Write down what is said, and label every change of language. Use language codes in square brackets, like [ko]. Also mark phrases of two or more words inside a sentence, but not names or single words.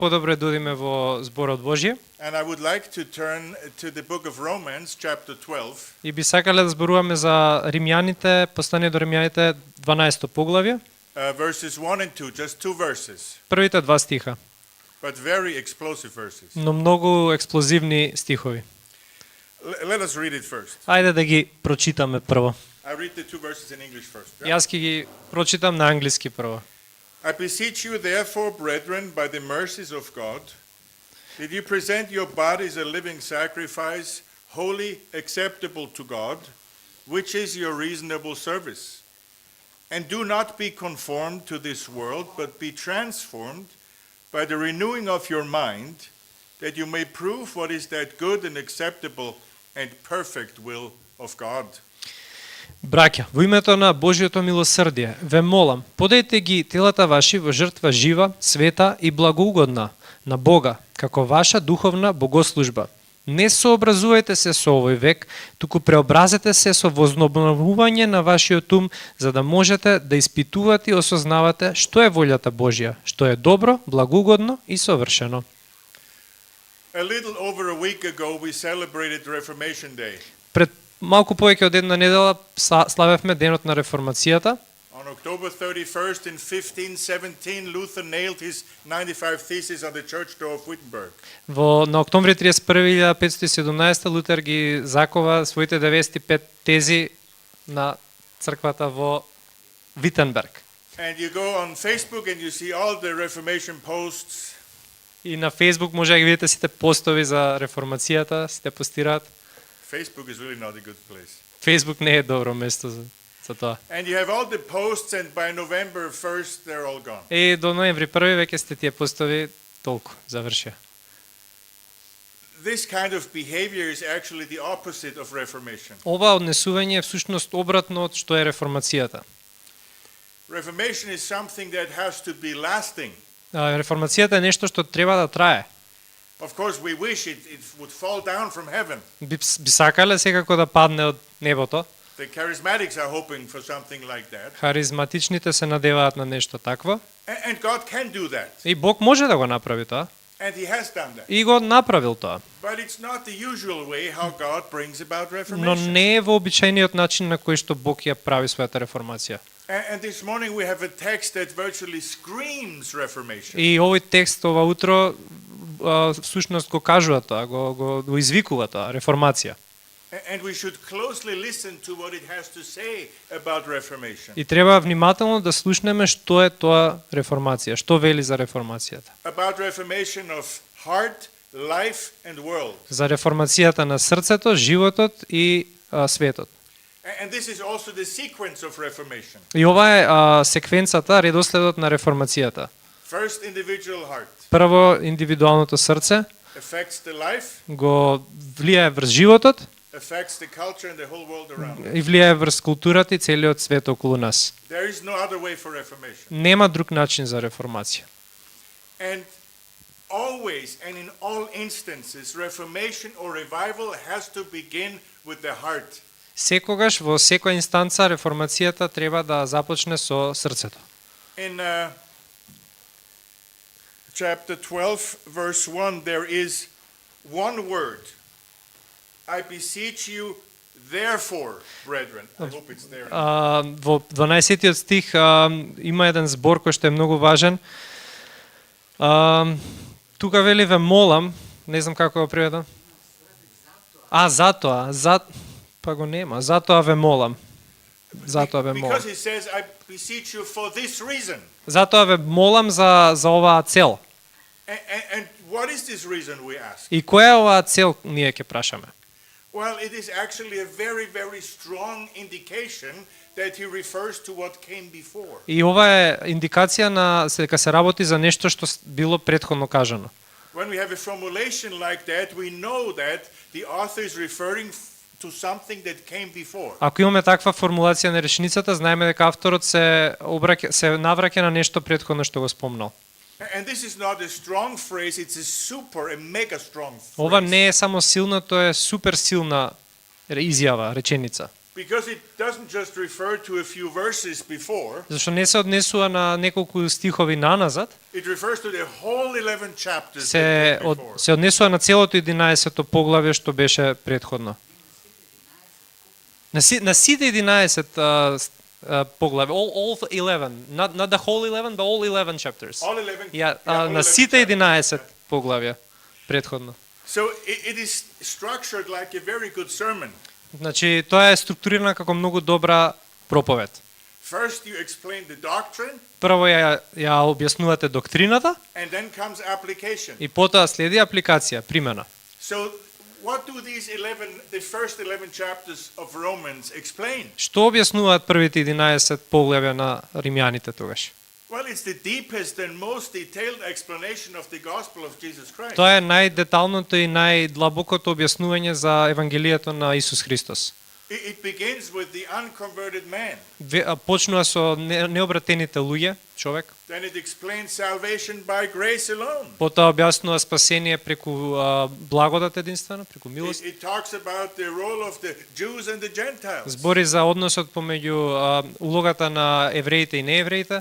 [mk] подобро да одиме во зборот Божји. [en] And I would like to turn to the book of Romans, chapter 12. [mk] И би сакале да зборуваме за Римјаните, послание до Римјаните 12 поглавје. [en] Verses 1 and 2, just two verses, [mk] Првите два стиха, [en] but very explosive verses. [mk] но многу експлозивни стихови. [en] Let us read it first. [mk] Ајде да ги прочитаме прво. [en] I read the two verses in English first. [mk] Јас ќе ги прочитам на англиски прво. [en] I beseech you, therefore, brethren, by the mercies of God, that you present your bodies a living sacrifice, holy, acceptable to God, which is your reasonable service. And do not be conformed to this world, but be transformed by the renewing of your mind, that you may prove what is that good and acceptable and perfect will of God. [mk] Браќа, во името на Божјото милосрдие, ве молам, подајте ги телата ваши во жртва жива, света и благоугодна на Бога, како ваша духовна богослужба. Не сообразувајте се со овој век, туку преобразете се со возобновување на вашиот ум, за да можете да испитувате и осознавате што е волјата Божја, што е добро, благоугодно и совршено. [en] A little over a week ago, we celebrated Reformation Day. [mk] Пред малку повеќе од една недела славевме денот на реформацијата. [en] On October 31st in 1517, Luther nailed his 95 theses on the church door of Wittenberg. [mk] На октомври 31 1517 Лутер ги закова своите 95 тези на црквата во Витенберг. [en] And you go on Facebook and you see all the Reformation posts. [mk] И на Facebook може да ги видите сите постови за реформацијата, сите постираат. [en] Facebook is really not a good place. [mk] Facebook не е добро место за тоа. [en] And you have all the posts and by November 1st they're all gone. [mk] И до ноември 1 веќе сте тие постови толку завршија. [en] This kind of behavior is actually the opposite of Reformation. [mk] Ова однесување е всушност обратно од што е реформацијата. [en] Reformation is something that has to be lasting. [mk] Реформацијата е нешто што треба да трае. [en] Of course we wish it would fall down from heaven. [mk] Би сакале секако да падне од небото. [en] The charismatics are hoping for something like that. [mk] Харизматичните се надеваат на нешто такво. [en] And God can do that. [mk] И Бог може да го направи тоа. [en] And he has done that. [mk] И го направил тоа. [en] But it's not the usual way how God brings about reformation. [mk] Но не е вообичаениот начин на кој што Бог ја прави својата реформација. [en] And this morning we have a text that virtually screams reformation. [mk] И овој текст ова утро всушност го кажува тоа, го извикува тоа, реформација. [en] And we should closely listen to what it has to say about reformation. [mk] И треба внимателно да слушнеме што е тоа реформација, што вели за реформацијата. [en] About reformation of heart, life and world. [mk] За реформацијата на срцето, животот и светот. [en] And this is also the sequence of reformation. [mk] И ова е секвенцата, редоследот на реформацијата. [en] First individual heart. [mk] Прво индивидуалното срце [en] Affects the life. [mk] го влијае врз животот [en] Affects the culture and the whole world around. [mk] и влијае врз културата и целиот свет околу нас. [en] There is no other way for reformation. [mk] Нема друг начин за реформација. [en] And always and in all instances, reformation or revival has to begin with the heart. [mk] Секогаш во секоја инстанца реформацијата треба да започне со срцето. [en] In chapter 12 verse 1 there is one word. I beseech you therefore, brethren. I hope it's there. [mk] Во 12-тиот стих има еден збор кој што е многу важен. Тука вели ве молам, не знам како го преведам. Затоа, па го нема. Затоа ве молам. Затоа ве молам. [en] Because he says I beseech you for this reason. [mk] Затоа ве молам за оваа цел. [en] And what is this reason we ask? [mk] И која е оваа цел ние ќе прашаме? [en] Well, it is actually a very, very strong indication that he refers to what came before. [mk] И ова е индикација на дека се работи за нешто што било претходно кажано. [en] When we have a formulation like that, we know that the author is referring to something that came before. [mk] Ако имаме таква формулација на реченицата, знаеме дека авторот се навраќа на нешто претходно што го спомнал. [en] And this is not a strong phrase, it's a mega strong phrase. [mk] Ова не е само силна, тоа е супер силна изјава, реченица. [en] Because it doesn't just refer to a few verses before, [mk] Зашто не се однесува на неколку стихови наназад, [en] it refers to the whole 11 chapters that [mk] се [en] came before. [mk] се однесува на целото 11-то поглавје што беше претходно. На сите 11 поглавје, [en] all 11, not the whole 11, but all 11 chapters. All 11, Ja, all [mk] на 11 сите [en] chapters. [mk] 11 поглавја претходно. [en] So it is structured like a very good sermon. [mk] Значи, тоа е структурирано како многу добра проповед. [en] First you explain the doctrine, [mk] Прво ја објаснувате доктрината [en] and then comes application. [mk] и потоа следи апликација, примена. [en] So what do the first 11 chapters of Romans explain? [mk] Што објаснуваат првите 11 поглавја на римјаните тогаш? [en] Well, it's the deepest and most detailed explanation of the gospel of Jesus Christ. [mk] Тоа е најдеталното и најдлабокото објаснување за евангелието на Исус Христос. [en] It begins with the unconverted man. [mk] Почнува со необратените луѓе, човек, [en] Then it explains salvation by grace alone. [mk] потоа објаснува спасение преку благодат единствено, преку милост. [en] It talks about the role of the Jews and the Gentiles. [mk] Збори за односот помеѓу улогата на евреите и неевреите.